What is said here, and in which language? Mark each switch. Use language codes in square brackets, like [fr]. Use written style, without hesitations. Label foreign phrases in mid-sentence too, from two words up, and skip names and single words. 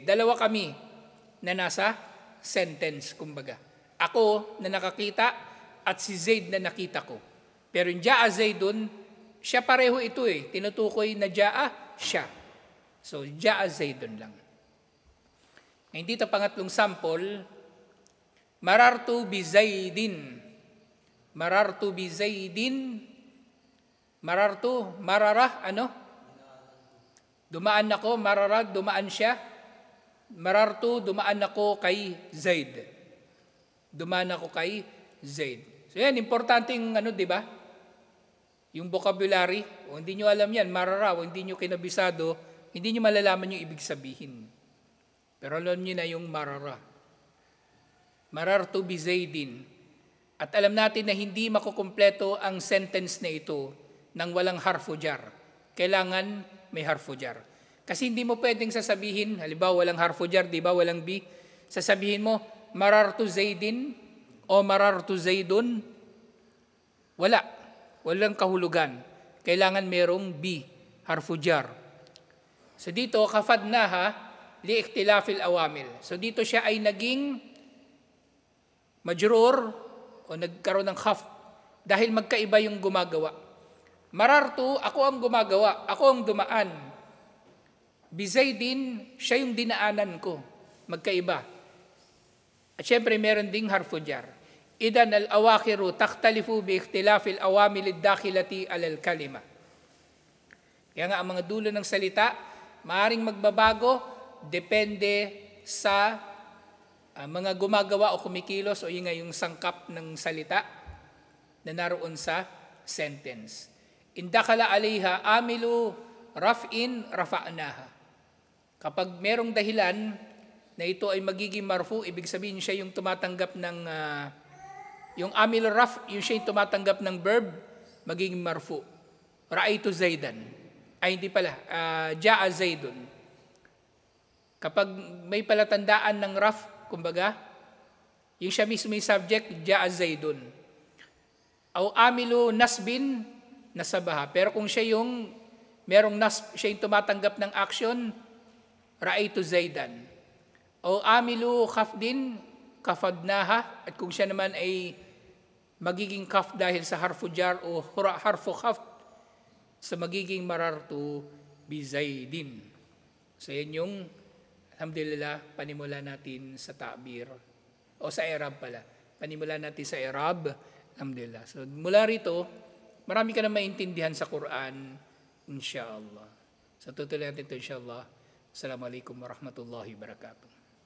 [tl] Dalawa kami na nasa sentence, kumbaga. Ako na nakakita at si Zaid na nakita ko. Pero yung [ar] جاء زيدٌ, [tl] siya pareho ito eh. Tinutukoy na Ja'a, siya. So [ar] جاء زيدٌ [tl] lang. Ngayon dito, pangatlong sample, [ar] مررتُ بزيدٍ. مررتُ بزيدٍ. مررتُ، مرَّ, [tl] ano? Dumaan ako, marara, dumaan siya. Marartu, dumaan ako kay Zaid. Dumaan ako kay Zaid. So yan, importante yung ano, di ba? Yung vocabulary. O hindi nyo alam yan, marara, o hindi nyo kinabisado, hindi nyo malalaman yung ibig sabihin. Pero alam niyo na yung marara. [ar] مررتُ بزيدٍ. [tl] At alam natin na hindi makukumpleto ang sentence na ito nang walang [ar] حرفُ جر. [tl] Kailangan may [ar] حرفُ جر. [tl] Kasi hindi mo pwedeng sasabihin, halimbawa walang [ar] حرفُ جر, [tl] di ba, walang bi. Sasabihin mo, [ar] مررتُ زيدٍ o مررتُ زيدٌ. [tl] Wala. Walang kahulugan. Kailangan merong bi, [ar] حرفُ جر. [tl] So dito, [ar] خفضناها، لاختلافِ العوامل. [tl] So dito siya ay naging majrur o nagkaroon ng khaf dahil magkaiba yung gumagawa. Marartu, ako ang gumagawa, ako ang dumaan. Bizaidin, siya yung dinaanan ko. Magkaiba. At syempre meron ding harfu jar. [ar] إذن الأواخرُ تختلفُ باختلافِ العواملِ الداخلةِ على الكلمة. [tl] Kaya nga ang mga dulo ng salita, maaring magbabago depende sa mga gumagawa o kumikilos o yung sangkap ng salita na naroon sa sentence. [ar] إذا كان عليها عاملُ رفعٍ رفعناها. [tl] Kapag merong dahilan na ito ay magiging marfu, ibig sabihin siya yung tumatanggap ng, yung [ar] عامل رفع, [tl] yung siya yung tumatanggap ng verb, magiging marfu. [ar] رأيتُ زيدًا. [tl] Ay hindi pala, [ar] جاء زيدٌ. [tl] Kapag may palatandaan ng raf, kumbaga, yung siya mismo yung subject, [ar] جاء زيدٌ. أو عاملُ نصبٍ، نصبها. [tl] Pero kung siya yung, merong siya yung tumatanggap ng action, [ar] رأيتُ زيدًا. أو عاملُ خفضٍ، خفضناها. [tl] At kung siya naman ay magiging kaf dahil sa [ar] حرفُ جر [tl] o [ar] حرفُ خفض, [tl] sa magiging [ar] مررتُ بزيدٍ. [tl] So yan yung [ar] الحمد لله, [tl] panimula natin sa ta'bir. O sa i'rab pala. Panimula natin sa i'rab. [ar] الحمد لله. [tl] So mula rito, marami ka na maintindihan sa Quran. [ar] إن شاء الله. [tl] So tutuloy natin ito [ar] إن شاء الله. السلام عليكم ورحمة الله وبركاته.